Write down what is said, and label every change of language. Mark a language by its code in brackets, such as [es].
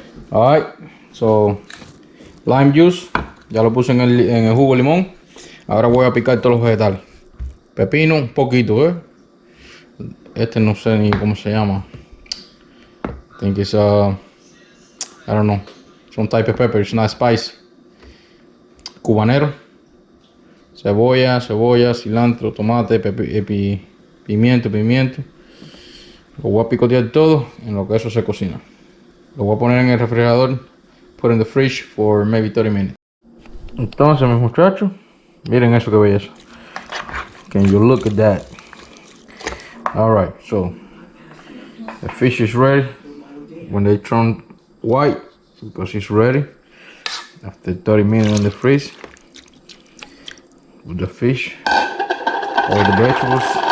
[en] Alright, so lime juice [es] ya lo puse en el jugo de limón. Ahora voy a picar todos los vegetales. Pepino un poquito, este no sé ni cómo se llama. [en] I think it's I don't know, some type of pepper, it's not spicy. [es] Cubanero, cebolla, cilantro, tomate, pimiento. Lo voy a picotear todo en lo que eso se cocina. Lo voy a poner en el refrigerador, [en] put in the fridge for maybe 30 minutes. [es] Entonces, mis muchachos, miren eso que belleza. [en] Can you look at that? Alright, so the fish is ready. When they turn white, because it's ready. After 30 minutes in the freeze, with the fish, all the vegetables.